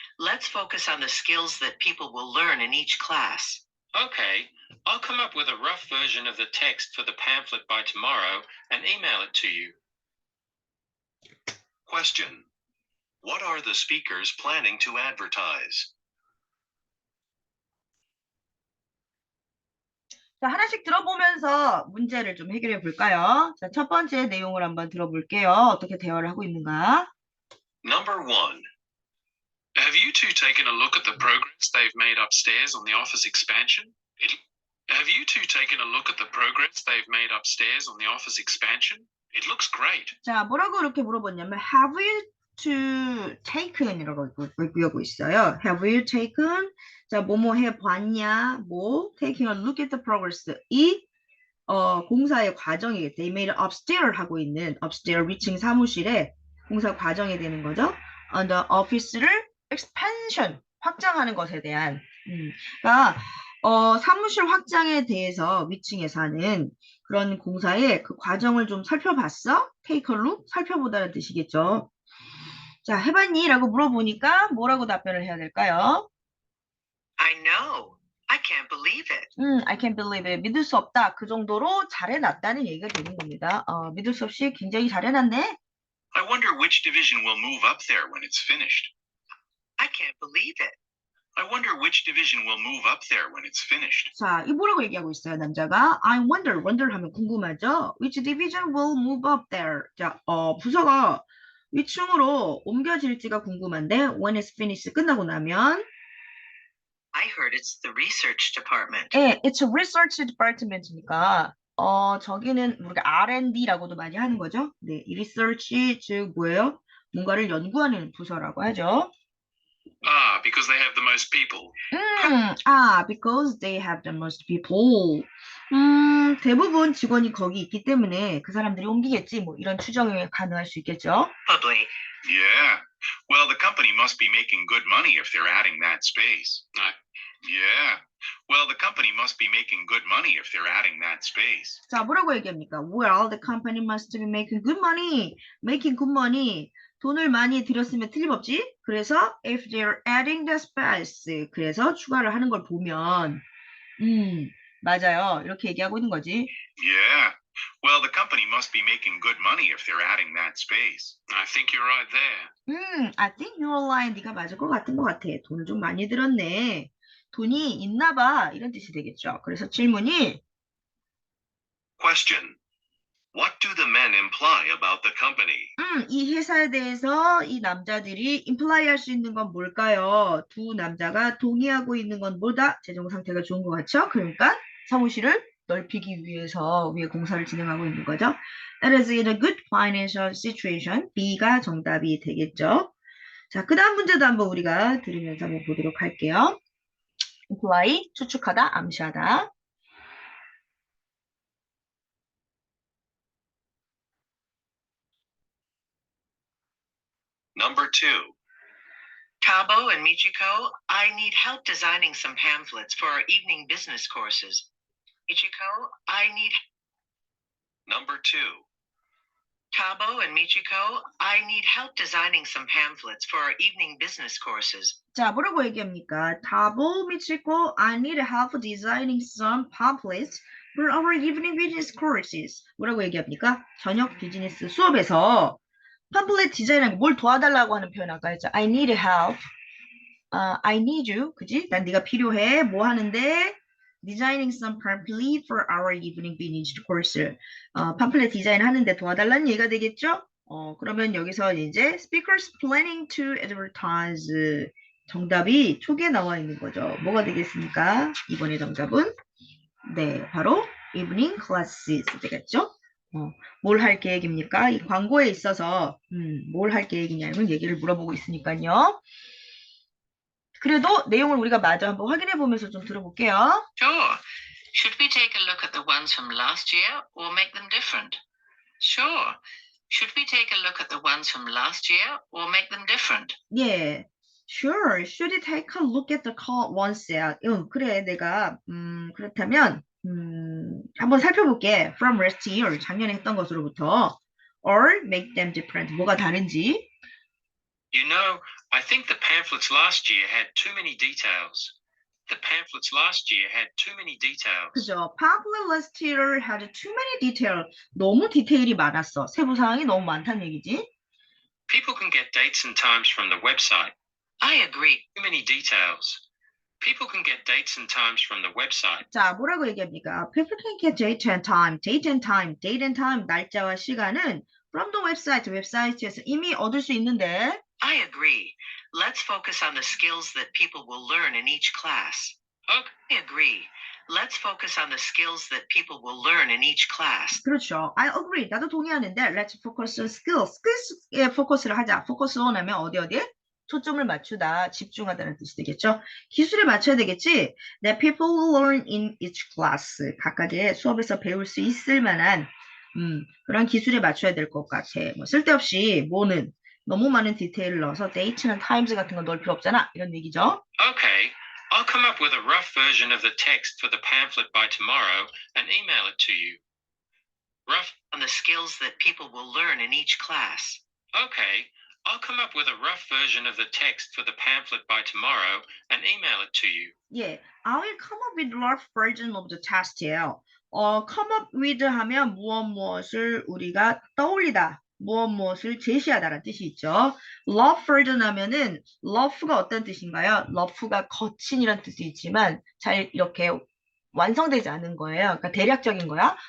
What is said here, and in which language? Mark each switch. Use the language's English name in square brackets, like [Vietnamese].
[English] Let's focus on the skills that people will learn in each class. Okay, I'll come up with a rough version of the text for the pamphlet by tomorrow and email it to you. Question. What are the speakers planning to advertise? [Korean] 자, 하나씩 들어보면서 문제를 좀 해결해 볼까요? 자, 첫 번째 내용을 한번 들어볼게요. 어떻게 대화를 하고 있는가? [English] Number 1. Have you two taken a look at the progress they've made upstairs on the office expansion? Have you two taken a look at the progress they've made upstairs on the office expansion? It looks great. [Korean] 자, 뭐라고 이렇게 물어봤냐면 [English] have you to taken [Korean] 이라고 얘기하고 있어요. Have you taken? 자, 뭐뭐 해봤냐? 뭐 [English] taking a look at the progress. [Korean] 이 공사의 과정이 [English] they made upstairs [Korean] 하고 있는 upstairs 위층 사무실에 공사 과정이 되는 거죠. [English] on the office [Korean] 를 expansion 확장하는 것에 대한 그러니까 사무실 확장에 대해서 위층에서 하는 그런 공사의 그 과정을 좀 살펴봤어? [English] take a look? [Korean] 살펴보다는 뜻이겠죠. 자, 해봤니? 라고 물어보니까 뭐라고 답변을 해야 될까요? [English] I know. I can't believe it. I can't believe it. [Korean] 믿을 수 없다. 그 정도로 잘해놨다는 얘기가 되는 겁니다. 믿을 수 없이 굉장히 잘해놨네. [English] I wonder which division will move up there when it's finished. I can't believe it. I wonder which division will move up there when it's finished. [Korean] 자, 이 뭐라고 얘기하고 있어요, 남자가? [English] I wonder [Korean] 하면 궁금하죠? [English] Which division will move up there? [Korean] 자, 부서가 위층으로 옮겨질지가 궁금한데 [English] when it's finished [Korean] 끝나고 나면 [English] I heard it's the research department. [Korean] 예, [English] it's a research department [Korean] 이니까 저기는 우리가 R&D라고도 많이 하는 거죠. 네, 이 research 즉 뭐예요? 뭔가를 연구하는 부서라고 하죠. [English] Ah, because they have the most people. because they have the most people. [Korean] 대부분 직원이 거기 있기 때문에 그 사람들이 옮기겠지. 뭐 이런 추정이 가능할 수 있겠죠. [English] Probably. Yeah. Well, the company must be making good money if they're adding that space. Yeah. Well, the company must be making good money if they're adding that space. [Korean] 자, 뭐라고 얘기합니까? [English] Well, the company must be making good money. Making good money. [Korean] 돈을 많이 들였으면 틀림없지. 그래서 [English] if they're adding the space, [Korean] 그래서 추가를 하는 걸 보면 맞아요. 이렇게 얘기하고 있는 거지. [English] Yeah. Well, the company must be making good money if they're adding that space. I think you're right there. I think you're lying. [Korean] 네가 맞을 것 같은 것 같아. 돈을 좀 많이 들었네. 돈이 있나 봐. 이런 뜻이 되겠죠. 그래서 질문이 [English] Question. What do the men imply about the company? [Korean] 이 회사에 대해서 이 남자들이 imply 할 수 있는 건 뭘까요? 두 남자가 동의하고 있는 건 뭐다? 재정 상태가 좋은 것 같죠? 그러니까 사무실을 넓히기 위해서 위에 공사를 진행하고 있는 거죠. [English] That is in a good financial situation. [Korean] B가 정답이 되겠죠. 자, 그 다음 문제도 한번 우리가 들으면서 한번 보도록 할게요. imply, 추측하다, 암시하다. [English] Number 2. Tabo and Michiko, I need help designing some pamphlets for our evening business courses. Michiko, I need Number 2. Tabo and Michiko, I need help designing some pamphlets for our evening business courses. [Korean] 자, 뭐라고 얘기합니까? [English] 타보 미치고 I need help designing some pamphlets for our evening business courses. [Korean] 뭐라고 얘기합니까? 저녁 비즈니스 수업에서 팜플렛 디자인하는 뭘 도와달라고 하는 표현 아까 했죠. [English] I need help. I need you. [Korean] 그지? 난 네가 필요해. 뭐 하는데? [English] Designing some pamphlet for our evening business course. [Korean] 팜플렛 디자인 하는데 도와달라는 얘기가 되겠죠? 그러면 여기서 이제 [English] speakers planning to advertise. [Korean] 정답이 초기에 나와 있는 거죠. 뭐가 되겠습니까? 이번에 정답은 네, 바로 [English] evening classes [Korean] 되겠죠? 뭘 할 계획입니까? 이 광고에 있어서 뭘 할 계획이냐는 얘기를 물어보고 있으니까요. 그래도 내용을 우리가 마저 한번 확인해 보면서 좀 들어볼게요. [English] Sure. Should we take a look at the ones from last year or make them different? Sure. Should we take a look at the ones from last year or make them different? 예, sure. Should we take a look at the ones? [Korean] 그래, 내가 그렇다면 한번 살펴볼게. [English] From last year, [Korean] 작년에 했던 것으로부터 [English] or make them different. [Korean] 뭐가 다른지. [English] You know, I think the pamphlets last year had too many details. The pamphlets last year had too many details. [Korean] 그죠? [English] Pamphlet last year had too many details. [Korean] 너무 디테일이 많았어. 세부 사항이 너무 많다는 얘기지. [English] People can get dates and times from the website. I agree. Too many details. People can get dates and times from the website. [Korean] 자, 뭐라고 얘기합니까? [English] People can get date and time, date and time, date and time, [Korean] 날짜와 시간은 [English] from the website, [Korean] 웹사이트에서 이미 얻을 수 있는데 [English] I agree. Let's focus on the skills that people will learn in each class. Okay. I agree. Let's focus on the skills that people will learn in each class. [Korean] 그렇죠. [English] I agree. [Korean] 나도 동의하는데 [English] let's focus on skills. [Korean] skills에 포커스를 하자. focus on 하면 어디에? 초점을 맞추다, 집중하다는 뜻이 되겠죠. 기술에 맞춰야 되겠지. [English] That people will learn in each class. [Korean] 각가지의 수업에서 배울 수 있을 만한 그런 기술에 맞춰야 될 것 같아. 뭐 쓸데없이 뭐는 너무 많은 디테일을 넣어서 date나 times 같은 건 넣을 필요 없잖아. 이런 얘기죠. [English] Okay. I'll come up with a rough version of the text for the pamphlet by tomorrow and email it to you. Rough. On the skills that people will learn in each class. Okay. I'll come up with a rough version of the text for the pamphlet by tomorrow and email it to you. 예, I will come up with rough version of the test예요. come up with [Korean] 하면 무엇을 우리가 떠올리다, 무엇을 제시하다라는 뜻이 있죠. [English] rough version [Korean] 하면은 rough가 어떤 뜻인가요? rough가 거친이라는 뜻이 있지만 잘 이렇게 완성되지 않은 거예요. 그러니까 대략적인 거야.